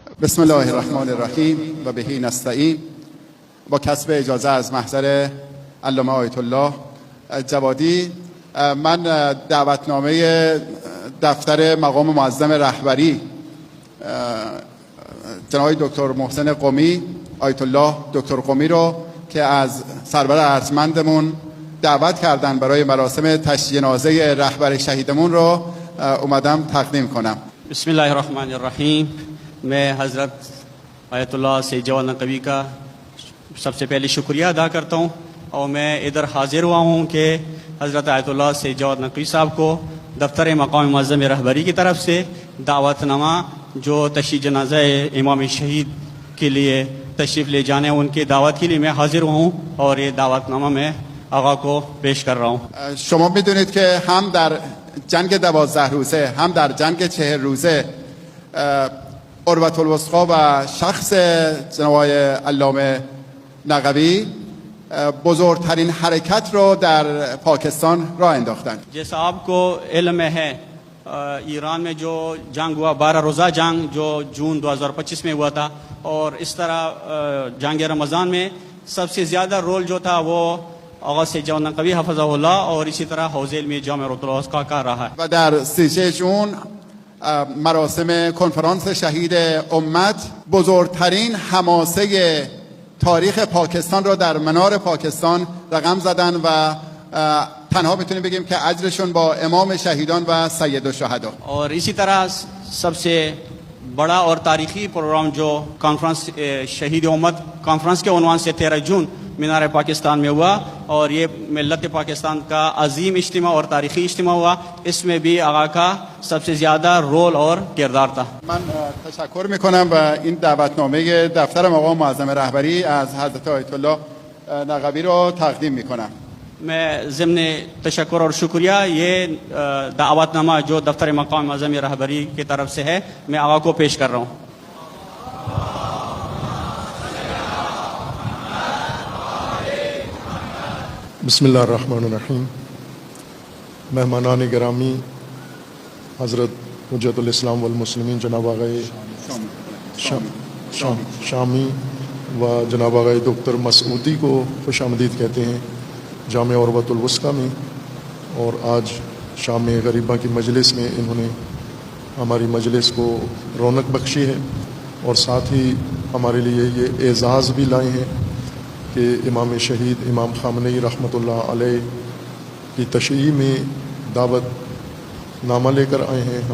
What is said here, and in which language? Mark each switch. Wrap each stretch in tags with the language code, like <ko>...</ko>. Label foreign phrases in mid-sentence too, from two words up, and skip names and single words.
<ar>بسم الله الرحمن الرحیم و بهی نستعین.</ar> <fa>با کسب اجازه از محضر علامه آیت الله جوادی، من دعوتنامه دفتر مقام معظم رهبری جناب دکتر محسن قمی، آیت الله دکتر قمی رو که از سرور ارجمندمون دعوت کردن برای مراسم تشییع جنازه رهبر شهیدمون رو اومدم تقدیم کنم.</fa> <ar>بسم الله الرحمن الرحیم.</ar> <ur>میں حضرت آیت اللہ سید جواد نقوی کا سب سے پہلے شکریہ ادا کرتا ہوں، اور میں ادھر حاضر ہوا ہوں کہ حضرت آیت اللہ سید جواد نقوی صاحب کو دفتر مقام معظم رہبری کی طرف سے دعوت نامہ جو تشییع جنازہ امام شہید کے لیے تشریف لے جانے ان کی دعوت کے لیے میں حاضر ہوں، اور یہ دعوت نامہ میں آقا کو پیش کر رہا ہوں.</ur> <fa>شما میدونید که هم در جنگ 12 روزه هم در جنگ 40 روزه عروة الوثقی و شخص جناب علامه نقوی بزرگترین حرکت رو در پاکستان راه انداختند.</fa> <ur>جیسا آپ کو علم ہے، ایران میں جو جنگ ہوا 12 روزہ جنگ جو جون 2025 میں ہوا تھا، اور اس طرح جنگ رمضان میں سب سے زیادہ رول جو تھا وہ آقا سید جواد نقوی حفظہ اللہ اور اسی طرح حوزه علمی جامع عروة الوثقی کا رہا ہے.</ur> <fa>و در 13 جون مراسم کنفرانس شهید امت بزرگترین حماسه تاریخ پاکستان رو در منار پاکستان رقم زدن و تنها میتونیم بگیم که اجرشون با امام شهیدان و سید الشهدا.</fa> <ur>اور اسی طرح سب سے بڑا اور تاریخی پروگرام جو کانفرنس شہید امت کانفرنس کے عنوان سے 13 جون مینار پاکستان میں ہوا، اور یہ ملت پاکستان کا عظیم اجتماع اور تاریخی اجتماع ہوا، اس میں بھی آقا کا سب سے زیادہ رول اور کردار تھا.</ur> <fa>من تشکر میکنم و این دعوتنامه دفتر مقام معظم رهبری از حضرت آیت الله نقوی رو تقدیم میکنم.</fa> <ur>میں ضمن تشکر اور شکریہ یہ دعوت نامہ جو دفتر مقام معظم رہبری کی طرف سے ہے میں آقا کو پیش کر رہا ہوں.</ur> <ar>بسم اللہ الرحمن الرحیم.</ar> <ur>مہمانان گرامی، حضرت حجت الاسلام والمسلمین جناب آقای شامی و جناب آقای دکتر مسعودی کو خوش آمدید کہتے ہیں جامع عروة الوثقی میں. اور آج شام غریبہ کی مجلس میں انہوں نے ہماری مجلس کو رونق بخشی ہے، اور ساتھ ہی ہمارے لیے یہ اعزاز بھی لائے ہیں کہ امام شہید امام خامنئی</ur> <ar>رحمۃ اللہ علیہ</ar> <ur>کی تشییع میں دعوت نامہ لے کر آئے ہیں.</ur>